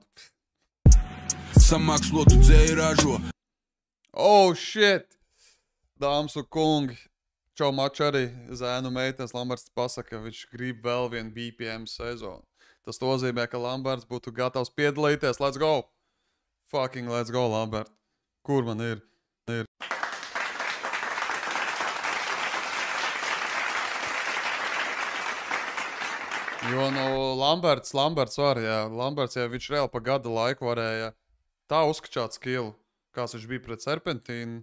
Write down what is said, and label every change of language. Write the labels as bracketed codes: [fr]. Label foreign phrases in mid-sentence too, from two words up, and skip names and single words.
[lv] Samākslotu dzēju ražo. [en] Oh, shit! Dāmas un kungi. [lv] Čau maču arī zēnu meitnes Lamberts pasaka, viņš grib vēl vienu BPM sezonu. Tas nozīmē, ka Lamberts būtu gatavs piedalīties. [en] Let's go! Fucking let's go, Lambert. [lv] Kur man ir? Jo, Lamberts var, jā. Lamberts, ja viņš reāli pa gada laiku varēja tā uzskačāt skillu, kāds viņš bija pret Serpentīnu.